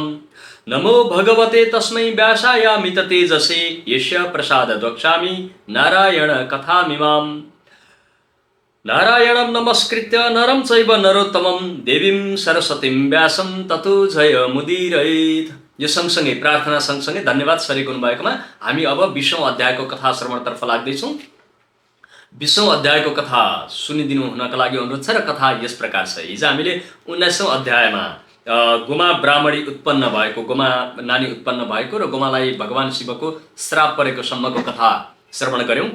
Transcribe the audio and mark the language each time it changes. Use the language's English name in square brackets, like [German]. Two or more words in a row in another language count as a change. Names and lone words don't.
[Sanskrit] नमो भगवते तस्मै व्यासायामित तेजसे यस्य प्रसादात् वक्ष्यामि नारायण कथामिमाम्। नारायणं नमस्कृत्य नरं चैव नरोत्तमं देवीं सरस्वतीं व्यासं ततो जयमुदीरयेत्। [Nepali] यो सँगसँगै प्रार्थना सँगसँगै धन्यवाद शरीक हुनुभएकोमा हामी अब 20औं अध्यायको कथा श्रवणतर्फ लाग्दैछौँ। 20औं अध्यायको कथा सुनिदिनु हुनका लागि अनुरोध छ र कथा यस प्रकार छ। हिजो हामीले 19औं अध्यायमा गोमा ब्राह्मणी उत्पन्न भएको, गोमा नानी उत्पन्न भएको र गोमालाई भगवान शिवको श्राप परेको सम्मको कथा श्रवण गर्यौं।